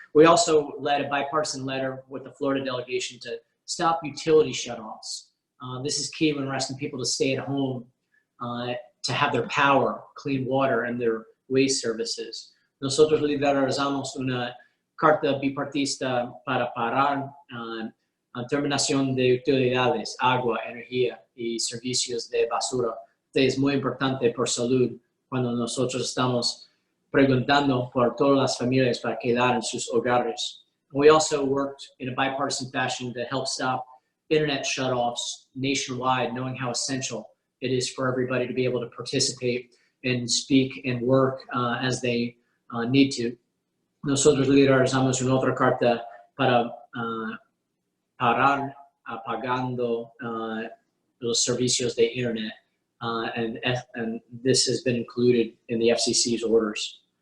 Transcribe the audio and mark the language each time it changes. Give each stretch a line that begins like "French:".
English: We also led a bipartisan letter with the Florida delegation to stop utility shutoffs. This is key when we're asking people to stay at home to have their power, clean water, and their waste services.
Spanish: Nosotros liderazamos una carta bipartista para parar terminación de utilidades, agua, energía y servicios de basura. Es muy importante por salud cuando nosotros estamos preguntando por todas las familias para quedar en sus hogares.
English: We also worked in a bipartisan fashion to help stop internet shutoffs nationwide, knowing how essential it is for everybody to be able to participate and speak and work as they need to.
Spanish: Nosotros liderazamos una otra carta para parar apagando los servicios de internet,
English: and this has been included in the FCC's orders.